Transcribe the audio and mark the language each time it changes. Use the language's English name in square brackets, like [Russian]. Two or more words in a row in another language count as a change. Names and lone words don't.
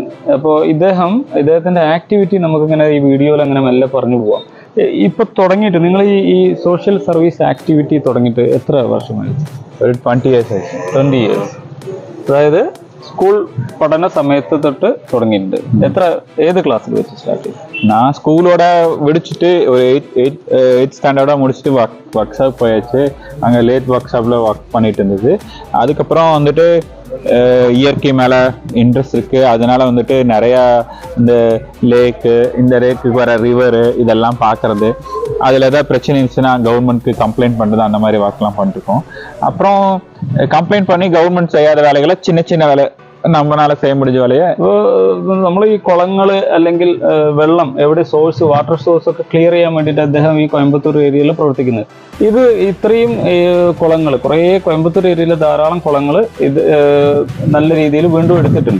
[Malayalam] അപ്പോൾ ഇദ്ദേഹത്തിൻ്റെ ആക്ടിവിറ്റി നമുക്കിങ്ങനെ ഈ വീഡിയോയിൽ അങ്ങനെ മെല്ലെ പറഞ്ഞു പോവാം. ഇപ്പൊ തുടങ്ങിയിട്ട് നിങ്ങൾ ഈ സോഷ്യൽ സർവീസ് ആക്ടിവിറ്റി തുടങ്ങിയിട്ട് എത്ര വർഷമായി? ഒരു 20 years ആയി. 20 years. അതായത് സ്കൂൾ പഠന സമയത്ത് തൊട്ട് തുടങ്ങിയിട്ടുണ്ട്. ഏത് ക്ലാസ്സിൽ വെച്ച് സ്റ്റാർട്ട് ചെയ്തു? [Tamil] நான் ஸ்கூலோட விடிச்சிட்டு ஒரு எயிட் ஸ்டாண்டர்டா முடிச்சுட்டு ஒர்க் ஷாப் போயாச்சு. அங்கே லேட் ஒர்க் ஷாப்ல ஒர்க் பண்ணிட்டு இருந்தது. அதுக்கப்புறம் வந்துட்டு இயற்கை மேல இன்ட்ரெஸ்ட் இருக்கு. அதனால வந்துட்டு நிறைய இந்த லேக்கு வர ரிவரு இதெல்லாம் பார்க்கறது, அதுல ஏதாவது பிரச்சனை இருந்துச்சுன்னா கவர்மெண்ட்க்கு கம்ப்ளைண்ட் பண்றது, அந்த மாதிரி ஒர்க்லாம் பண்ணிருக்கோம். அப்புறம் கம்ப்ளைண்ட் பண்ணி கவர்மெண்ட் செய்யாத வேலைகளை சின்ன வேலை [Malayalam] നമ്മളാലെ ചെയ്യാൻ പിടിച്ച പോലെ നമ്മൾ ഈ കുളങ്ങൾ അല്ലെങ്കിൽ വെള്ളം എവിടെ വാട്ടർ സോഴ്സ് ഒക്കെ ക്ലിയർ ചെയ്യാൻ വേണ്ടിയിട്ട് അദ്ദേഹം ഈ കോയമ്പത്തൂർ ഏരിയയിൽ പ്രവർത്തിക്കുന്നത്. ഇത് ഇത്രയും കുളങ്ങൾ, കുറേ കോയമ്പത്തൂർ ഏരിയയിൽ ധാരാളം കുളങ്ങൾ ഇത് നല്ല രീതിയിൽ വീണ്ടും എടുത്തിട്ടുണ്ട്.